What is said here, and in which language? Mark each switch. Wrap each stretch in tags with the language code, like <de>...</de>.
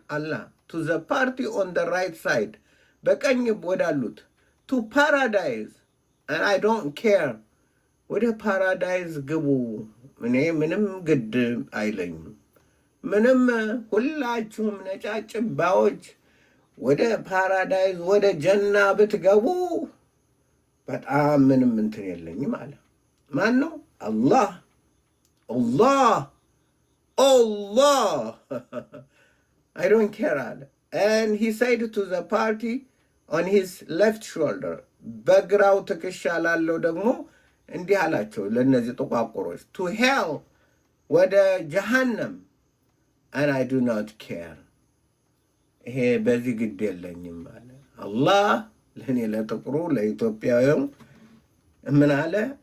<am>አላህ</am> <en>to the party on the right side,</en> <am>በቀኝ ወዳሉት</am> <en>to paradise, and I don't care,</en> <am>ወደ ፓራዳይዝ ግቡ፣ እኔ ምንም ግድ አይለኝም። ምንም ሁላችሁም ነጫጭባዎች ወደ ፓራዳይዝ ወደ ጀና ብትገቡ በጣም ምንም እንትን የለኝም አለ። ማን ነው? አላህ Allah, Allah.</am> <en>I don't care</en> <am>አለ።</am> <en>and he said to the party on his left shoulder,</en> <am>በግራው ትከሻ ላለው ደግሞ እንዲህ አላቸው ለነዚህ ጥቋቁሮች</am> <en>to hell,</en> <am>ወደ ጀሃነም,</am> <en>and I do not care,</en> <am>ይሄ በዚህ ግድ የለኝም አለ። አላህ ለእኔ ለጥቁሩ ለኢትዮጵያውያን ምን አለ?</am>